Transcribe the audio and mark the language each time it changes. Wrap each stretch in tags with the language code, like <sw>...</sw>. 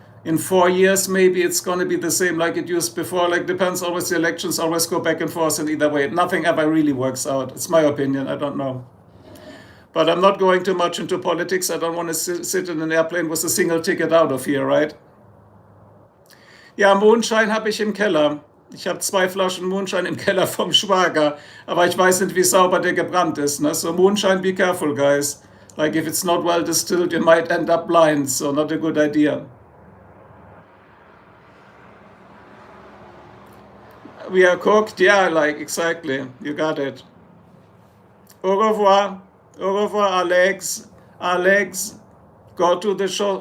<en>In 4 years, maybe it's going to be the same like it used before. Like, depends always, the elections always go back and forth in either way. Nothing ever really works out. It's my opinion. I don't know. But I'm not going too much into politics. I don't want to sit in an airplane with a single ticket out of here, right?</en> <de>Ja, Mondschein habe ich im Keller. Ich habe 2 Flaschen Mondschein im Keller vom Schwager. Aber ich weiß nicht, wie sauber der gebrannt ist.</de> <en>Ne? So Mondschein, be careful, guys. Like, if it's not well distilled, you might end up blind, so not a good idea. We are cooked? Yeah, like, exactly. You got it.</en> <fr>Au revoir. Au revoir,</fr> <en>Alex. Alex, go to the show.</en>